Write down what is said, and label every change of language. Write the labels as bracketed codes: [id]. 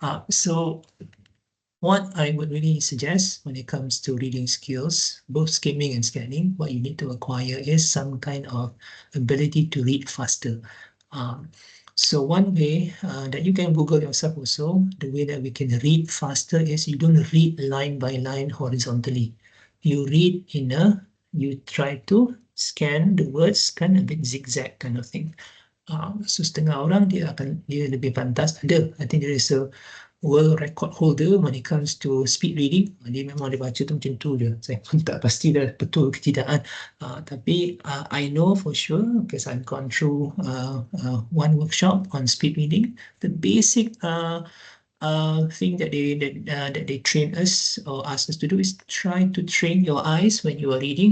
[en] So what I would really suggest when it comes to reading skills, both skimming and scanning, what you need to acquire is some kind of ability to read faster. So one way that you can Google yourself also, the way that we can read faster is you don't read line by line horizontally. You read you try to scan the words kind of a bit zigzag kind of thing. [ms] So setengah orang dia lebih pantas. [en] I think there is a world record holder when it comes to speed reading. [ms] Dia memang dia baca tu macam tu je. Saya pun tak pasti dah betul ke tidak. Tapi [en] I know for sure because I've gone through one workshop on speed reading. The basic thing that they train us or ask us to do is try to train your eyes when you are reading.